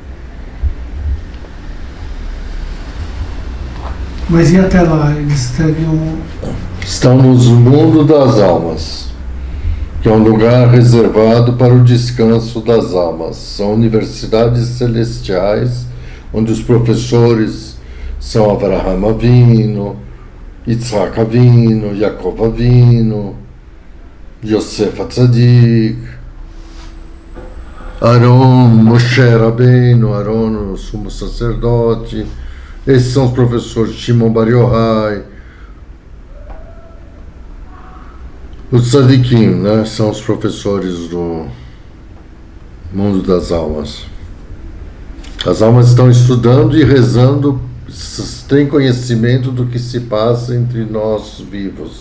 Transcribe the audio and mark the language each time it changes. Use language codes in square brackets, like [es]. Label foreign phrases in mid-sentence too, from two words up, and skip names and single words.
[pt] Mas e até lá? Eles teriam... Estão no mundo das almas, que é um lugar reservado para o descanso das almas. São universidades celestiais, onde os professores são Avraham Avinu, Yitzhak Avinu, Yaakov Avinu, Yosef Atzadik, Aaron, Moshe Rabbeinu, Aaron, o sumo sacerdote. Esses são os professores Shimon Bar Yochai. Os tzadikim, né, são os professores do mundo das almas. As almas estão estudando e rezando, têm conhecimento do que se passa entre nós vivos.